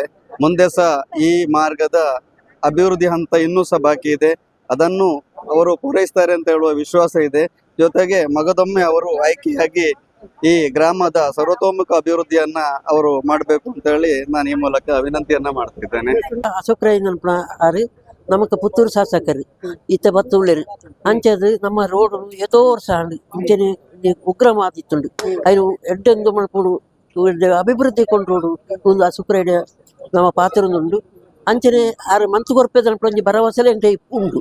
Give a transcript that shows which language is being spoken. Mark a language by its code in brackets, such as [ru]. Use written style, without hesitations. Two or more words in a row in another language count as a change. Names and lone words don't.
[kn] ಮುಂದೆ ಸಹ ಈ ಮಾರ್ಗದ ಅಭಿವೃದ್ಧಿ ಹಂತ ಇನ್ನೂ ಸಹ ಬಾಕಿ ಇದೆ, ಅದನ್ನು ಅವರು ಪೂರೈಸ್ತಾರೆ ಅಂತ ಹೇಳುವ ವಿಶ್ವಾಸ ಇದೆ. ಜೊತೆಗೆ ಮಗದೊಮ್ಮೆ ಅವರು ಆಯ್ಕೆಯಾಗಿ ಈ ಗ್ರಾಮದ ಸರ್ವತೋಮುಖ ಅಭಿವೃದ್ಧಿಯನ್ನ ಅವರು ಮಾಡಬೇಕು ಅಂತ ಹೇಳಿ ನಾನು ಈ ಮೂಲಕ ವಿನಂತಿಯನ್ನ ಮಾಡ್ತಿದ್ದೇನೆ. [tcy] ಅಶೋಕ್ ರೈ ನೆನಪು ನಮಕ್ ಪುತ್ತೂರು ಶಾಸಕರು ಈತ ಬತ್ತುಳ್ಳರು ಅಂಚದು ನಮ್ಮ ರೋಡ್ ಏತೋ ವರ್ಷ ಇಂಚನೆ ಉಗ್ರ ಮಾತಿತ್ತುಂಡು ಅಯ್ನು ಎಡ್ಡೆಂದು ಮಲ್ಪುಡು ಅಭಿವೃದ್ಧಿ ಕೊಂಡೋಡು ಒಂದು ಅಶೋಕ್ ರೈ ನಮ್ಮ ಪಾತ್ರನುಂಡು ಅಂಚನೆ ಆರು ಮಂತು ಕೊರ್ಪೆ ನಲ್ಪಂಜಿ ಭರವಸೆಲೆ ಎಂಟೆ ಉಂಡು.